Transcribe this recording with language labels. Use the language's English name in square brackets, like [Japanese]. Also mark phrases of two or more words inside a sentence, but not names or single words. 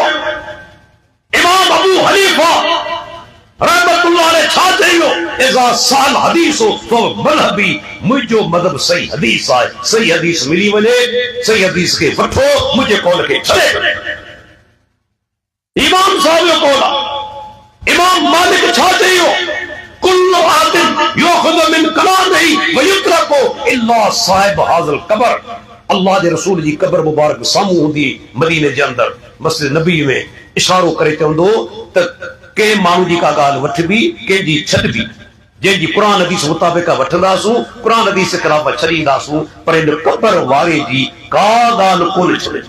[Sindhi] इमाम अबू हनीफा रहमतुल्लाह अलैह छा चयो, [Arabic] إذا صح الحديث فهو مذهبي, [Sindhi] मुंहिंजो मज़हब सही हदीस आहे। सही हदीस मिली वञे, सही हदीस खे वठो, मुंहिंजे कौल खे छॾे। इमाम साहब जो कौल आहे। इमाम मालिक छा चयो, [Arabic] كل أحد يؤخذ من كلامه ويترك إلا صاحب هذا القبر. [Sindhi] अल्लाह जे रसूल जी क़ब्र मुबारक साम्हूं हूंदी मदीने जे अंदर, मस्जिद नबी में, इशारो करे चवंदो त के माण्हू जी का ॻाल्हि वठबी, कंहिंजी छॾबी, जंहिंजी क़ुर हदीस मुताबिक़ वठंदासूं, क़ुर हदीस जे ख़िलाफ़ छॾींदासूं, पर इन क़ब्र वारे जी का ॻाल्हि कोन छॾिबी।